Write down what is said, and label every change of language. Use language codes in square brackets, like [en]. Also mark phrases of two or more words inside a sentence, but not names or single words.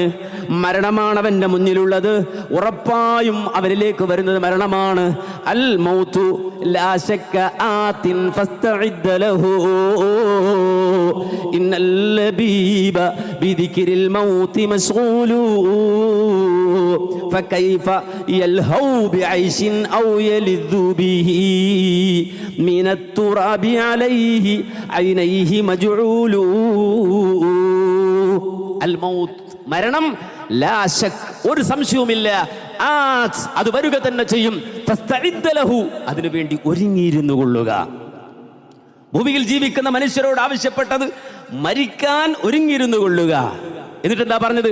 [ml] മരണമാണ് അവന്റെ മുന്നിലുള്ളത്. ഉറപ്പായും അവരിലേക്ക് വരുന്നത് മരണമാണ്. [ar] الموت لا شك آت فاستعد له إن اللبيب بذكر الموت مشغول فكيف يلهو بعيش أو يلذ به من التراب عليه عينيه مجعول الموت, [ml] മരണം, [ar] لا شك, [ml] ഒരു സംശയവുമില്ല, അത് വരിക തന്നെ ചെയ്യും. [ar] فاستعد له, [ml] അതിനു വേണ്ടി ഒരുങ്ങിയിരുന്നു കൊള്ളുക. ഭൂമിയിൽ ജീവിക്കുന്ന മനുഷ്യരോട് ആവശ്യപ്പെട്ടത് മരിക്കാൻ ഒരുങ്ങിയിരുന്നു കൊള്ളുക. എന്നിട്ട് എന്താ പറഞ്ഞത്?